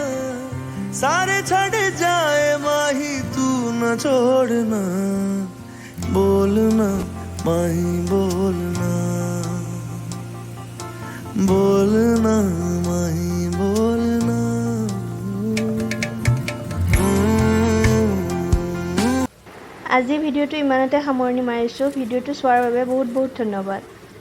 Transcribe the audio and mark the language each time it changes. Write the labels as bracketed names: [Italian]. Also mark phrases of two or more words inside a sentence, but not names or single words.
[Punjabi] ਸਾਰੇ ਛੜ ਜਾਏ ਮਾਹੀ ਤੂ ਨ ਛੋੜਨਾ, ਬੋਲਣਾ ਮਾਹੀ ਬੋਲਣਾ, ਬੋਲਣਾ ਮਾਹੀ ਬੋਲਣਾ। [Assamese] আজি ভিডিঅ'টো ইমানতে সামৰণি মাৰিছোঁ। ভিডিঅ'টো চোৱাৰ বাবে বহুত ধন্যবাদ।